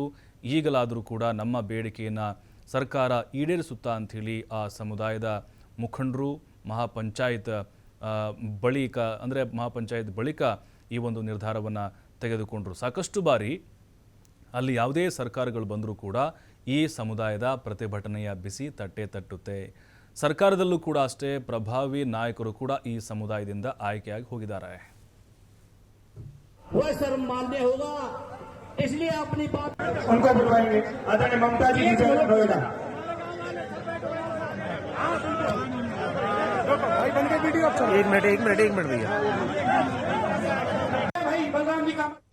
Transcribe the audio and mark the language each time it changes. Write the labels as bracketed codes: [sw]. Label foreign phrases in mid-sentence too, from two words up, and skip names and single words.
[kn] ಈಗಲಾದರೂ ಕೂಡ ನಮ್ಮ ಬೇಡಿಕೆಯನ್ನು ಸರ್ಕಾರ ಈಡೇರಿಸುತ್ತಾ ಅಂಥೇಳಿ ಆ ಸಮುದಾಯದ ಮುಖಂಡರು ಮಹಾಪಂಚಾಯತ್ ಬಳಿಕ ಈ ಒಂದು ನಿರ್ಧಾರವನ್ನು ತೆಗೆದುಕೊಂಡರು. ಸಾಕಷ್ಟು ಬಾರಿ ಅಲ್ಲಿ ಯಾವುದೇ ಸರ್ಕಾರಗಳು ಬಂದರೂ ಕೂಡ ಈ ಸಮುದಾಯದ ಪ್ರತಿಭಟನೆಯ ಬಿಸಿ ತಟ್ಟುತ್ತೆ. ಸರ್ಕಾರದಲ್ಲೂ ಕೂಡ ಅಷ್ಟೇ ಪ್ರಭಾವಿ ನಾಯಕರು ಕೂಡ ಈ ಸಮುದಾಯದಿಂದ ಆಯ್ಕೆಯಾಗಿ ಹೋಗಿದ್ದಾರೆ. [hi] वो शर्म मानने होगा, इसलिए अपनी बात उनको बुलवाएंगे। आदरणीय ममता जी नोएडा। एक मिनट भैया। भाई बलराम जी का